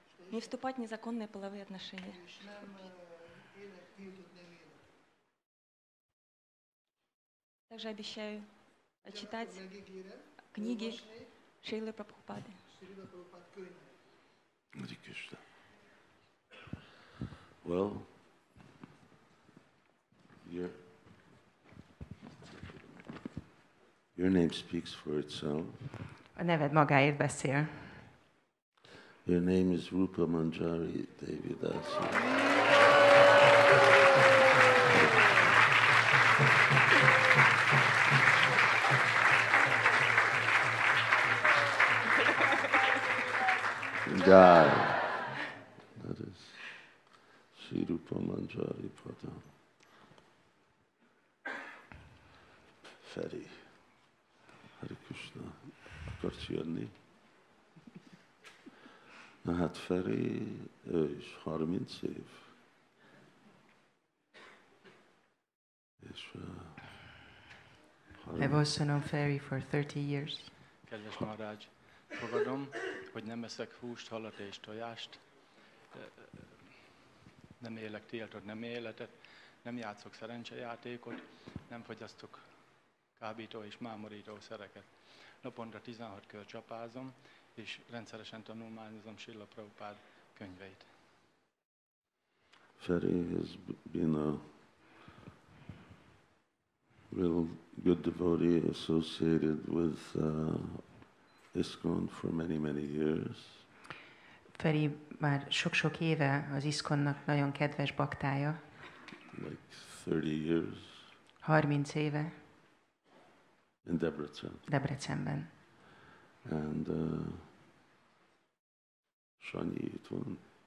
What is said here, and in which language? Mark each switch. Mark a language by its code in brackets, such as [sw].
[ru] Не вступать в незаконные половые отношения. Также обещаю читать книги Шрилы Прабхупады. Hare Krishna. [en] Well, your name speaks for itself. [hu] A neved magáért beszél. [en] Your name is Rupa Manjari Devi Dasi. Jai. That is Sri Rupa Manjari Pada. [hu] Feri. Hare Krishna. Akarsz jönni? Na hát Feri, ő is 30 év. És [en] I've also known Ferry for 30 years. [hu] Kedves Maharaj, fogadom, hogy nem eszek húst, halat és tojást, nem élek tiltott nem életet, nem játszok szerencsejátékot, nem fogyasztok kábító és mámorító szereket. Naponta 16 kör csapázom, és rendszeresen tanulmányozom Srila Prabhupád könyveit. [en] Feri has been a real good devotee associated with ISKCON for many, many years. [hu] Feri már sok-sok éve az ISKCON-nak nagyon kedves baktája. [en] Like 30 years. [hu] 30 éve. [en] In Debrecen. [hu] Debrecenben. And Sanyi itt van.